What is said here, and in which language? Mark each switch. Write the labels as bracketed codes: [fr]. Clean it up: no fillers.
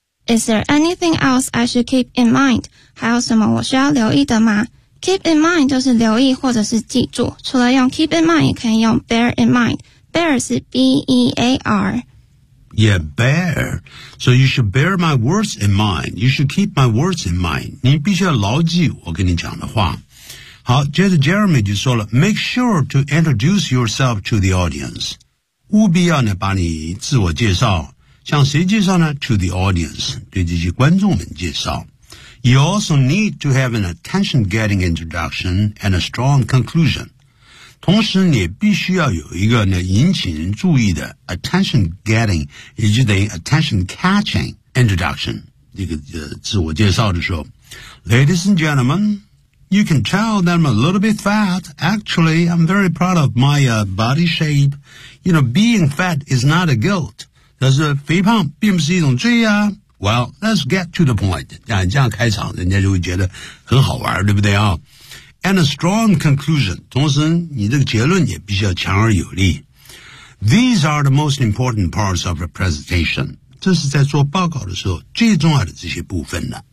[en] Is there anything else I should keep in mind? [zh] 还有什么我需要留意的吗? Keep in mind 就是留意或者是记住。除了用 keep in mind, 也可以用 bear in mind. [en] Bear 是 B-E-A-R. Yeah, bear. So you should bear my words in mind. You should keep my words in mind. [zh] 你必须要牢记我跟你讲的话。好，接着 Jeremy 就说了 [en] Make sure to introduce yourself to the audience. [zh] 务必要呢把你自我介绍。向谁介绍呢 ? [en] To the audience, [zh] 对这些观众们介绍。 [en] You also need to have an attention-getting introduction and a strong conclusion. [zh] 同时你也必须要有一个呢引起人注意的 attention-getting, 也就等于 attention-catching introduction, 这个自我介绍的时候。 [en] Ladies and gentlemen, you can tell that I'm a little bit fat. Actually, I'm very proud of my body shape. You know, being fat is not a guilt. [zh] 但是肥胖并不是一种罪啊 [en] Well, let's get to the point. [zh] 这样开场人家就会觉得很好玩对不对啊 [en] And a strong conclusion. [zh] 同时你这个结论也必须要强而有力。 [en] These are the most important parts of a presentation. [zh] 这是在做报告的时候最重要的这些部分呢。